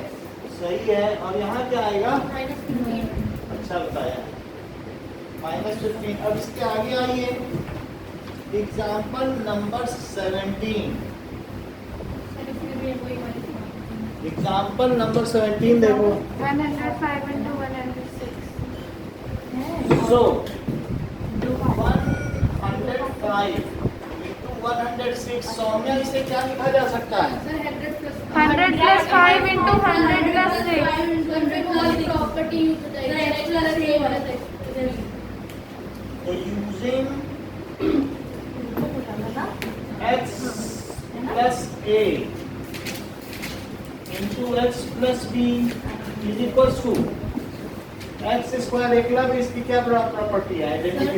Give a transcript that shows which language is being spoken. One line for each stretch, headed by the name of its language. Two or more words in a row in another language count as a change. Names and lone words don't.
Hindi: सही है, और यहाँ क्या आएगा, माइनस 15 अच्छा बताया, -15, अब इसके आगे आइए,
English: example number 17, example number 17
Hindi: देखो,
English: 105 into 106 सो 105 into 106,
Hindi: सौम्या इसे क्या लिखा जा सकता है,
English: sir 100 plus 100 plus 5 into 100 plus 6
Hindi: प्रॉपर्टी
English: तो using x plus a into x plus b is equal to x square,
Hindi: एकलव्य इसकी क्या प्रॉपर्टी है,
English: आइडेंटिटी,